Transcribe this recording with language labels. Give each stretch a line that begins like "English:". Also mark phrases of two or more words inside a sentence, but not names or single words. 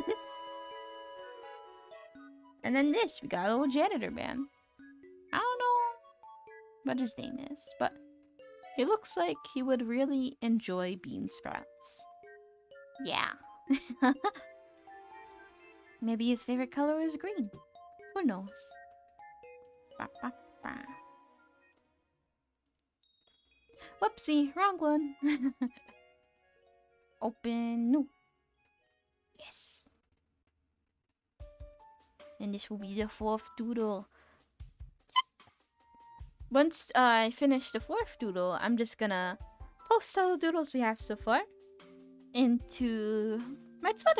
English: And then this, we got a little janitor man. I don't know what his name is, but he looks like he would really enjoy bean sprouts. Yeah. Maybe his favorite color is green. Who knows? Ba, ba, ba. Whoopsie, wrong one. Open new. Yes. And this will be the 4th doodle. Once I finish the 4th doodle, I'm just gonna post all the doodles we have so far into my Twitter.